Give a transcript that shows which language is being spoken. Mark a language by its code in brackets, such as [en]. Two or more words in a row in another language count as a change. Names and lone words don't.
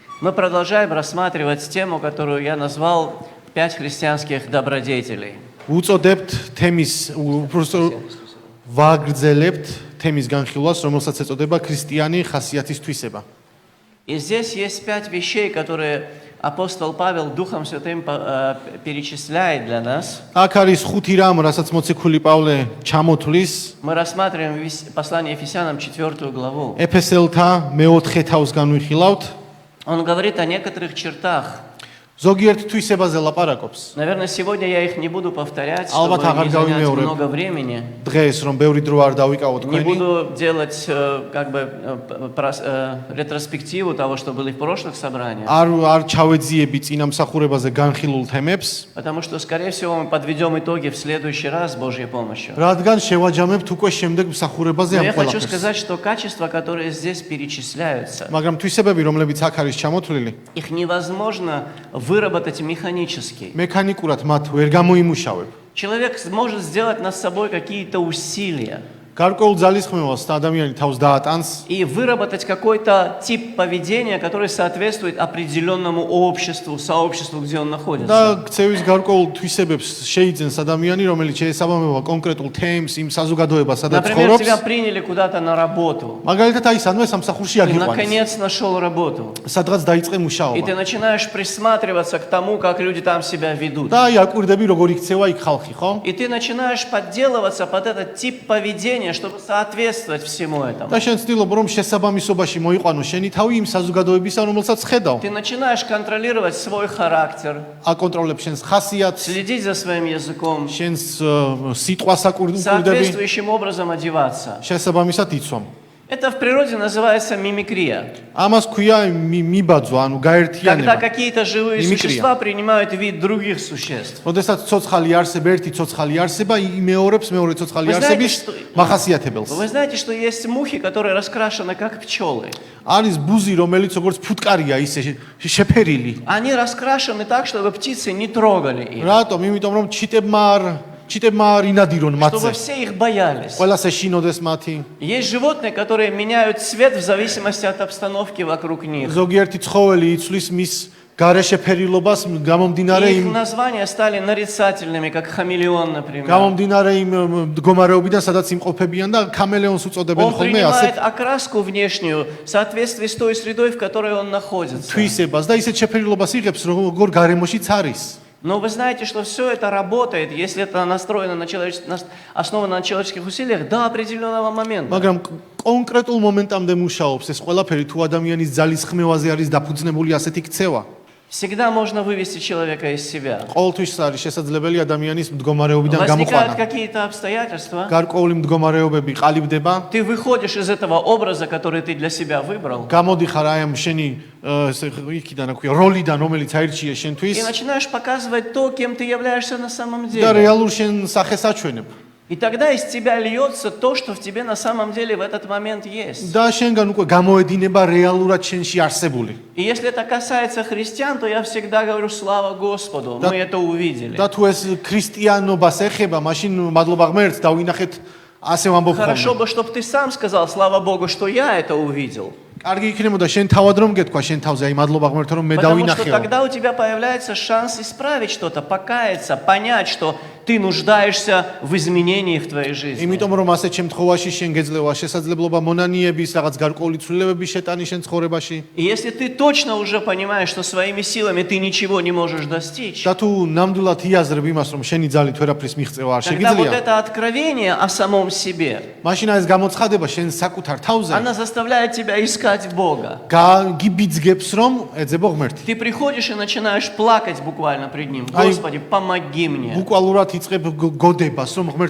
[ru] Мы продолжаем рассматривать тему, которую я назвал «Пять христианских добродетелей». [ka] უწოდებთ თემის უბრალოდ ვაგრძელებთ თემის განხილვას, რომელსაც ეწოდება ქრისტიანი ხასიათის თვისება. [ru] И здесь есть 5 вещей, которые апостол Павел Духом Святым перечисляет для нас. [ka] აქ არის 5 რამ, რასაც მოციქული პავლე ჩამოთვლის. [ru] Мы рассматриваем послание Ефесянам 4 главу. [ka] ეფესელთა მე-4 თავს განვიხილავთ. [ru] Он говорит о некоторых чертах. [ka] ზოგიერთ თვისებაზე ლაპარაკობს. [ru] Наверное, сегодня я их не буду повторять, [ka] ალბათ [ru] чтобы [ka] აღარ [ru] не занять [ka] გავიმეორებ [ru] много времени. [ka] დღეს რომ ბევრი დრო არ დავიკავოთ [ru] Не [ka] თქვენი. [ru] буду делать как бы ретроспективу того, что было в прошлых собраниях. [ka] არ ჩავეძიები წინამსახურებაზე განხილულ თემებს. [ru] Потому что, скорее всего, мы подведем итоги в следующий раз с Божьей помощью. [ka] რადგან შევაჯამებთ უკვე შემდეგ მსახურებაზე [ru] Но [ka] ამ [ru] я хочу [ka] ყველაფერს. [ru] сказать, что качества, которые здесь перечисляются, [ka] მაგრამ თვისებები, რომლებიც აქ არის ჩამოთვლილი, [ru] их невозможно выработать механически. [ka] მექანიკურად მათ ვერ გამოიმუშავებ. [ru] Человек может сделать над собой какие-то усилия [ka] გარკვეულ ძალისხმევას ადამიანი თავს დაატანს [ru] и выработать какой-то тип поведения, который соответствует определенному обществу, сообществу, где он находится. [ka] და ქცევის გარკვეულ თვისებებს შეიძენს ადამიანი, რომელიც შეესაბამება კონკრეტულ თემს, იმ საზოგადოებას, სადაც [ru] Например, тебя [ka] ცხოვრობს. [ru] приняли куда-то на работу. [ka] მაგალითად, აი სანვე სამსახურში [ru] Ты [ka] აგიყვანეს. [ru] наконец нашел работу. [ka] სადღაც დაიწყე [ru] И [ka] მუშაობა. [ru] ты начинаешь присматриваться к тому, как люди там себя ведут. [ka] და აი აკვირდები როგორ იქცევა იქ ხალხი, ხო? [ru] И ты начинаешь подделываться под этот тип поведения, чтобы соответствовать всему этому. [ka] და შენ ცდილობ რომ შესაბამისობაში მოიყვანო შენი თავი იმ საზოგადოებისა, რომელსაც ხედავ. [ru] Ты начинаешь контролировать свой характер, [ka] აკონტროლებ შენს ხასიათს, [ru] следить за своим языком, [ka] შენს სიტყვას აკვირდები, [ru] соответствующим образом одеваться. [ka] შესაბამისად იცვამ. [ru] Это в природе называется мимикрия. [ka] ამას ქვია მიბაძვა, ანუ [ru] Когда [ka] გაერთიანება. [ru] какие-то живые Мимикрия. существа принимают вид других существ. [ka] როდესაც ცოცხალი არსება, ერთი ცოცხალი არსება იმეორებს მეორე [ru] Вы [ka] ცოცხალი [ru] знаете, [ka] არსების [ru] что- [ka] მახასიათებელს. [ru] Вы знаете, что есть мухи, которые раскрашены как пчелы. [ka] არის ბუზი, რომელიც როგორც ფუტკარია, ისე შეფერილი. [ru] Они раскрашены так, чтобы птицы не трогали их, [ka] რატომ? იმიტომ რომ ჩიტებმა არ ინადირონ [ru] чтобы [ka] მათზე. [ru] все их боялись. [ka] ყველას ეშინოდეს მათი. [ru] Есть животные, которые меняют цвет в зависимости от обстановки вокруг них. [ka] ზოგიერთი ცხოველი იცვლის მის გარეშე ფერილობას გამომდინარე [ru] И их [ka] იმ [ru] названия стали нарицательными, как хамелеон, например. [ka] გამომდინარე იმ მდგომარეობიდან, სადაც იმყოფებიან და კამელეონს უწოდებენ [ru] Он [ka] ხოლმე ასეთ [ru] принимает окраску внешнюю в соответствии с той средой, в которой он находится. [ka] თვისებას და ისეთ შეფერილობას იღებს, როგორ გარემოშიც არის. [ru] Но вы знаете, что все это работает, если это настроено основано на человеческих усилиях до определенного момента. [ka] მაგრამ კონკრეტულ მომენტამდე მუშაობს ეს ყველაფერი, თუ ადამიანის ძალისხმევაზე არის დაფუძნებული ასეთი ქცევა. [ru] Всегда можно вывести человека из себя. [ka] ყოველთვის არის შესაძლებელი ადამიანის მდგომარეობიდან [ru] Возникают [ka] გამოყვანა. [ru] какие-то обстоятельства. [ka] გარკვეული მდგომარეობები ყალიბდება. [ru] Ты выходишь из этого образа, который ты для себя выбрал, [ka] გამოდიხარ აი ამ შენი იქიდან აქვია როლიდან, რომელიც აირჩიე შენთვის [ru] и начинаешь показывать то, кем ты являешься на самом [ka] და [ru] деле. [ka] რეალურ შენ სახეს აჩვენებ. [ru] И тогда из тебя льется то, что в тебе на самом деле в этот момент есть. [ka] და შენგან უკვე გამოედინება რეალურად შენში არსებული. [ru] И если это касается христиан, то я всегда говорю: слава Господу, мы это увидели. [ka] და თუ ეს ქრისტიანობას ეხება, მაშინ მადლობა ღმერთს დავინახეთ ასე ვამბობ [ru] Хорошо [ka] ხოლმე. [ru] бы, чтобы ты сам сказал: слава Богу, что я это увидел. [ka] კარგი იქნებოდა შენ თავად რომ გეთქვა შენ თავზე, აი მადლობა ღმერთო რომ მე [ru] Потому что [ka] დავინახეო. [ru] тогда у тебя появляется шанс исправить что-то, покаяться, понять, что ты нуждаешься в изменениях в твоей жизни. [ka] იმიტომ რომ ასეთ შემთხვევაში შენ გეძლევა შესაძლებლობა მონანიების, რაღაც გარკვეული ცვლილებების შეტანის შენ ცხოვრებაში. [ru] И если ты точно уже понимаешь, что своими силами ты ничего не можешь достичь, [ka] და თუ ნამდვილად იაზრებ იმას, რომ შენი ძალით ვერაფრის მიღწევა არ [ru] тогда вот [ka] შეგიძლია, [ru] это откровение о самом себе, [ka] მაშინ ეს გამოცხადება შენ საკუთარ თავზე [ru] она заставляет тебя искать Бога. [ka] გიბიძგებს რომ ეძებო ღმერთი. [ru] Ты приходишь и начинаешь плакать буквально пред Ним. Ай. Господи, помоги мне. [ka] ბუკვალურად იწყებ გოდებას, რომ ღმერთო